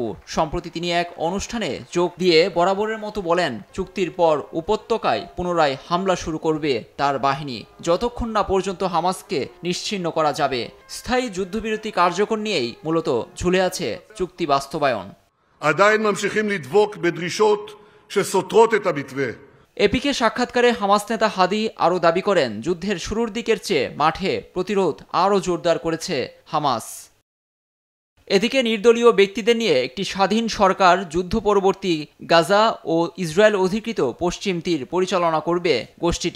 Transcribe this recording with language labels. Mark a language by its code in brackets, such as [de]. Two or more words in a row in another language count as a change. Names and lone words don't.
[bn] সম্প্রতি তিনি এক অনুষ্ঠানে যোগ দিয়ে বরাবরের মতো বলেন, চুক্তির পর উপত্যকায় পুনরায় হামলা শুরু করবে তার বাহিনী, যতক্ষণ না পর্যন্ত হামাসকে নিশ্চিহ্ন করা যাবে। স্থায়ী যুদ্ধবিরতি কার্যকর নিয়েই মূলত ঝুলে আছে চুক্তি বাস্তবায়ন। [he] עדיין ממשיכים לדבוק בדרישות שסותרות את המתווה। [bn] এপিকে সাক্ষাৎকারে হামাস নেতা হাদি আরও দাবি করেন, যুদ্ধের শুরুর দিকের চেয়ে মাঠে প্রতিরোধ আরও জোরদার করেছে হামাস। এদিকে নির্দলীয় ব্যক্তিদের নিয়ে একটি স্বাধীন সরকার যুদ্ধ পরবর্তী গাজা ও ইসরায়েল অধিকৃত পশ্চিম তীর পরিচালনা করবে গোষ্ঠীটি।